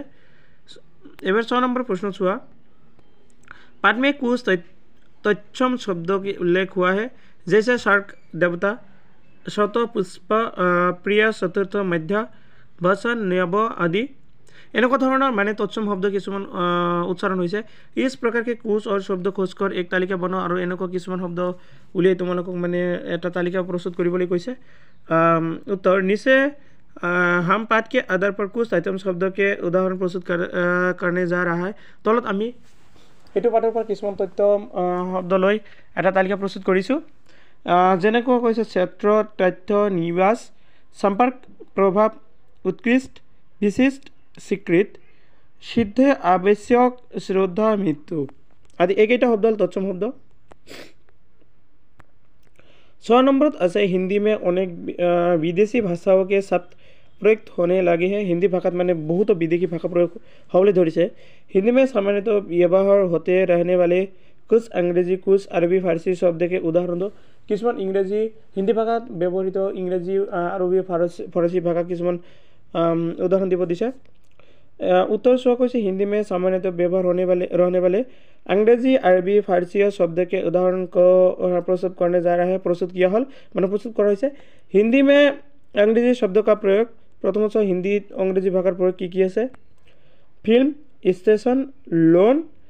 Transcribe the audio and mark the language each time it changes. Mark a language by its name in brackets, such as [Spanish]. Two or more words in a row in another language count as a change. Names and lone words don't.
[Assamese] এবাৰ 6 নম্বৰ प्रश्न চোৱা। [Hindi] पाठ में कुछ तत्सम शब्दों के उल्लेख हुआ है जैसे सर्क देवता शत पुष्प प्रिय चतुर्थ मध्य वचन नव आदि। [Assamese] এনেকুৱা ধৰণৰ মানে তৎসম শব্দ কিছুমান উচ্চাৰণ হৈছে। [Hindi] इस प्रकार के कुछ और शब्द खोजकर एक तालिका बनाओ [Assamese] আৰু এনেকুৱা কিছুমান শব্দ উলিয়াই তোমালোকক মানে এটা তালিকা প্ৰস্তুত কৰিবলৈ কৈছে। [Hindi] उत्तर नीचे हम पाठ के आधार पर कुछ तत्सम शब्द के उदाहरण प्रस्तुत करने जा रहा है। [Assamese] তলত আমি এইটো পাঠৰ পৰা কিছুমান তথ্য শব্দ লৈ এটা তালিকা প্ৰস্তুত কৰিছোঁ। যেনেকৈ কৈছে ক্ষেত্ৰ তথ্য নিবাস সম্পৰ্ক প্ৰভাৱ উৎকৃষ্ট বিশিষ্ট স্বীকৃত সিদ্ধ আৱশ্যক শ্ৰদ্ধা মৃত্যু আদি এইকেইটা শব্দ হ'ল তৎসম শব্দ। [Hindi] 6 [Assamese] নম্বৰত আছে [Hindi] हिंदी में अनेक विदेशी भाषाओं के शब्द प्रयुक्त होने लगे हैं। [Assamese] হিন্দী ভাষাত মানে বহুতো বিদেশী ভাষা প্ৰয়োগ হ'বলৈ ধৰিছে। [Hindi] हिंदी में सामान्यतः व्यवहार होते रहने वाले कुछ अंग्रेजी कुछ अरबी फारसी शब्द के उदाहरण दो। [Assamese] কিছুমান ইংৰাজী হিন্দী ভাষাত ব্যৱহৃত ইংৰাজী আৰবী ফৰাচী ভাষা কিছুমান উদাহৰণ দিব দিছে। [Hindi] उत्तर चुआ कैसे हिंदी में सामान्यतः व्यवहार रहने वाले अंग्रेजी अरबी फारसी शब्द के उदाहरण को प्रस्तुत करने जा रहा है प्रस्तुत किया हल मैंने प्रस्तुत करा है हिंदी में अंग्रेजी शब्द का प्रयोग प्रथम हिंदी अंग्रेजी भाषार प्रयोग की है [English] film station loan